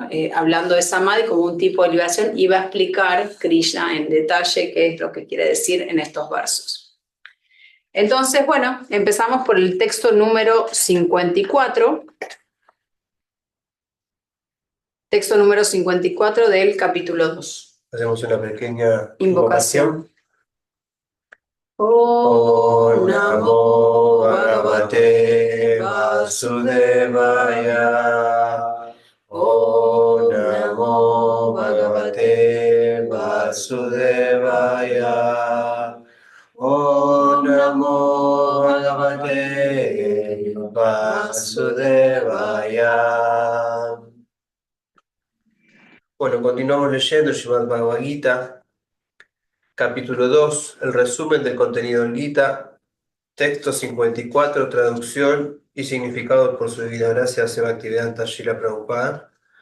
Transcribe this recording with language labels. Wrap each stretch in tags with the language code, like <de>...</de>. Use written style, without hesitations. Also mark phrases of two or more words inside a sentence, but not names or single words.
<es>Hablando de Samadhi como un tipo de liberación, y va a explicar Krishna en detalle qué es lo que quiere decir en estos versos. Entonces, bueno, empezamos por el texto número 54. Texto número 54 del capítulo 2. Hacemos una pequeña Invocación.</es> <sa>ॐ नमो भगवते वासुदेवाय. ॐ नमो भगवते वासुदेवाय. ॐ नमो भगवते वासुदेवाय.</sa> <es>Bueno, continuamos leyendo Srimad Bhagavad Gita, capítulo 2, el resumen del contenido del Gita, texto 54, traducción y significado por su divina gracia Bhaktivedanta Srila Prabhupada.</es>